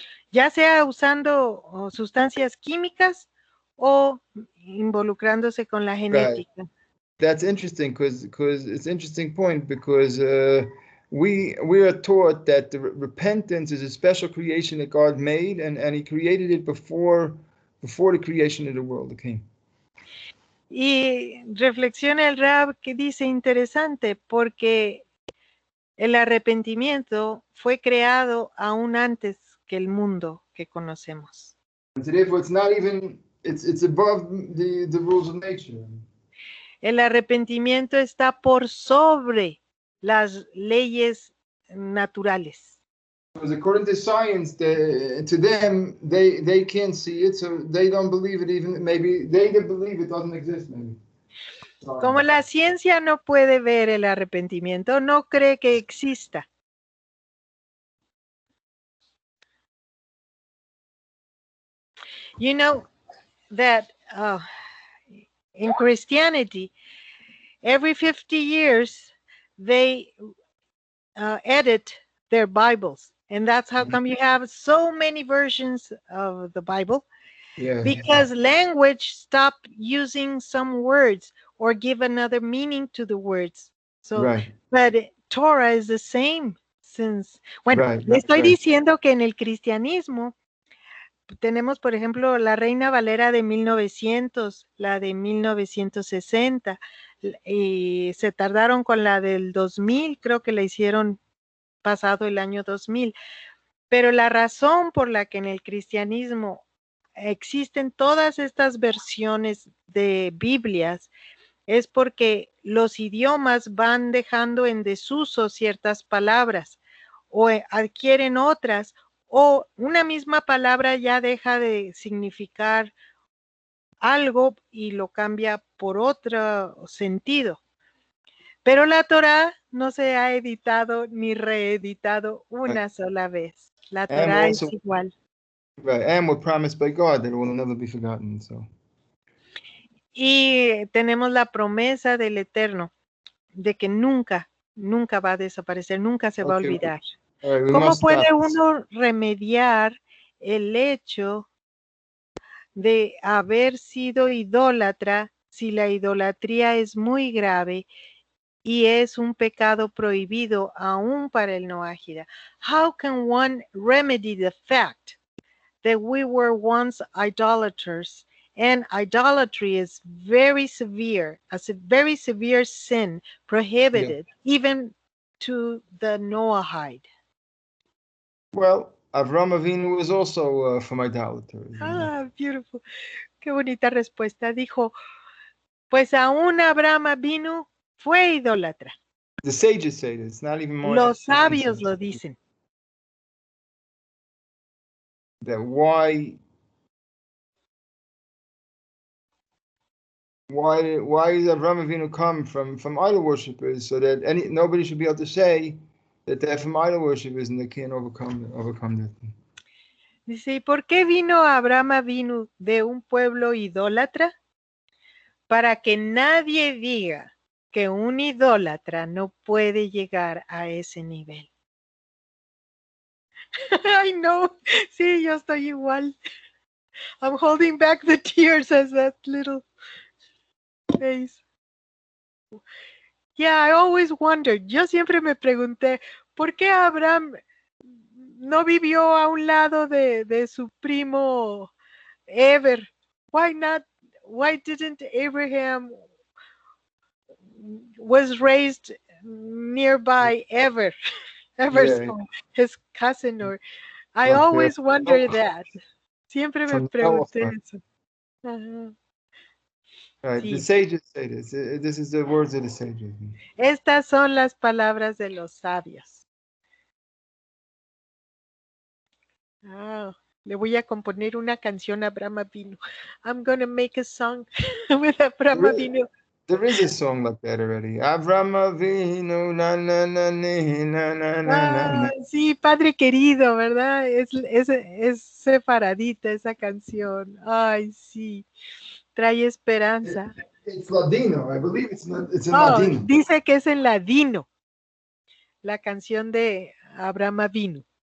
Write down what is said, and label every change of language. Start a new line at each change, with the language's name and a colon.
Spanish: ya sea usando sustancias químicas o involucrándose con la genética.
English: Right. That's interesting because it's an interesting point because we are taught that the repentance is a special creation that God made and he created it before the creation of the world came.
Spanish: Y reflexiona el Rab que dice interesante porque el arrepentimiento fue creado aún antes que el mundo que conocemos.
English: And so therefore it's not even it's above the rules of nature.
Spanish: El arrepentimiento está por sobre las leyes naturales.
English: Because according to science, to them, they can't see it, so they don't believe it. Even maybe they believe it doesn't exist. Maybe.
Spanish: Como la ciencia no puede ver el arrepentimiento, no cree que exista.
English: You know that in Christianity, every 50 years, they edit their Bibles. And that's how come you have so many versions of the Bible. Yeah. Because language stopped using some words or give another meaning to the words. So, Right. but Torah is the same since,
Spanish: bueno,
English: Right,
Spanish: le estoy
English: right.
Spanish: diciendo que en el cristianismo tenemos, por ejemplo, la Reina Valera de 1900, la de 1960, y se tardaron con la del 2000, creo que la hicieron pasado el año 2000. Pero la razón por la que en el cristianismo existen todas estas versiones de Biblias es porque los idiomas van dejando en desuso ciertas palabras o adquieren otras, o una misma palabra ya deja de significar algo y lo cambia por otro sentido. Pero la Torá no se ha editado ni reeditado una sola vez. La Torá es igual.
English: Right, and we're promised by God that it will never be forgotten. So.
Spanish: Y tenemos la promesa del Eterno de que nunca, nunca va a desaparecer, nunca se va a olvidar.
English: Right,
Spanish: ¿Cómo puede uno remediar el hecho de haber sido idólatra si la idolatría es muy grave y es un pecado prohibido aún para el Noájida?
English: How can one remedy the fact that we were once idolaters, and idolatry is very severe, as a very severe sin, prohibited even to the Noahide? Well, Avram Avinu was also from idolaters. Ah, beautiful.
Spanish: Qué bonita respuesta. Dijo, Pues aún Abraham Avinu fue idólatra.
English: The sages say this, not even more.
Spanish: Los sabios lo dicen.
English: That why does Avraham Avinu come from idol worshippers, so that nobody should be able to say that they're from idol worshippers and they can't overcome that thing.
Spanish: Dice, ¿y por qué vino Abraham Avinu de un pueblo idólatra? Para que nadie diga que un idólatra no puede llegar a ese nivel.
English: I know,
Spanish: sí, yo estoy igual.
English: I'm holding back the tears as that little face. Yeah, I always wondered.
Spanish: Yo siempre me pregunté, ¿por qué Abraham no vivió a un lado de su primo Eber?
English: Why didn't Abraham was raised nearby Eber's his cousin? Or I always wonder that.
Spanish: Siempre me pregunté eso.
English: Right.
Spanish: Sí.
English: The sages say this. This is the words of the sages.
Spanish: Estas son las palabras de los sabios. Le voy a componer una canción a Abraham Avinu.
English: I'm going to make a song with Abraham Avinu. There is a song like that already. Abraham Avinu, na na na na na na.
Spanish: Sí, Padre querido, ¿verdad? Es sefaradita esa canción. Ay, sí. Trae esperanza.
English: It's Ladino. I believe it's in Ladino.
Spanish: Dice que es en ladino. La canción de Abraham Avinu.